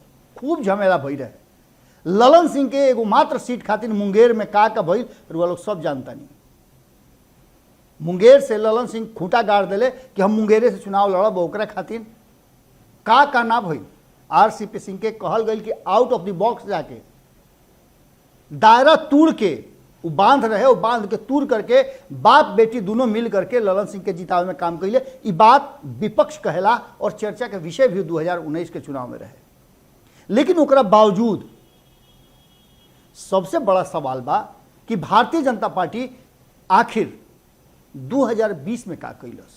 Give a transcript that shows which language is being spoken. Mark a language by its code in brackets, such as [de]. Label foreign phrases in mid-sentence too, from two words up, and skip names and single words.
[bho] खूब झमेला भई रहे। ललन सिंह के एगो मात्र सीट खातिर मुंगेर में का भइल रुआ लोग सब जानता नहीं। मुंगेर से ललन सिंह खूंटा गाड़ दिले कि हम मुंगेरे से चुनाव लड़ब, ओकरा खातिर का ना भइल। आरसीपी सिंह के कहल गई कि [en] out of the box [bho] जाके दायरा तोड़ के वो बांध रहे, वो बांध के तूर करके बाप बेटी दोनों मिल करके ललन सिंह के जितावे में काम कैले। ये बात विपक्ष कहला और चर्चा के विषय भी 2019 के चुनाव में रहे। लेकिन ओकरा बावजूद सबसे बड़ा सवाल बा कि भारतीय जनता पार्टी आखिर 2020 में का कैलस।